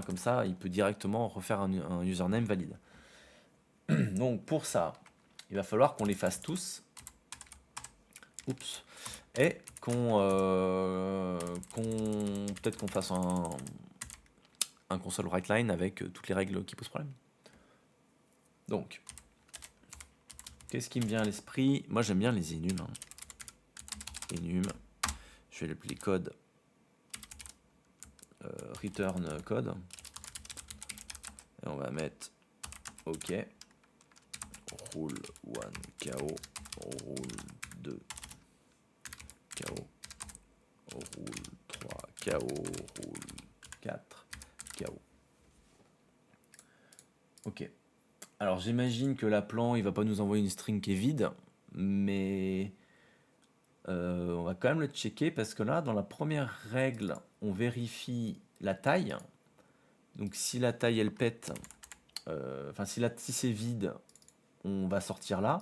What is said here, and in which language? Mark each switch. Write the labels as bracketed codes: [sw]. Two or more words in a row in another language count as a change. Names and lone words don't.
[fr] Comme ça, il peut directement refaire un username valide. Donc pour ça, il va falloir qu'on les fasse tous. Oups. Et peut-être qu'on fasse un [en] console write line [fr] avec toutes les règles qui posent problème. Donc, qu'est-ce qui me vient à l'esprit? Moi, j'aime bien les enum. Hein. Enum. Je vais l'appeler code. [en] Return code. [fr] Et on va mettre OK. [en] Rule 1 KO. Rule 2 KO. Rule 3 KO. Rule 4 KO. [fr] Ok. Alors j'imagine que l'appelant il va pas nous envoyer une string qui est vide, mais on va quand même le checker parce que là dans la première règle on vérifie la taille Donc si la taille elle pète, enfin si c'est vide, on va sortir là.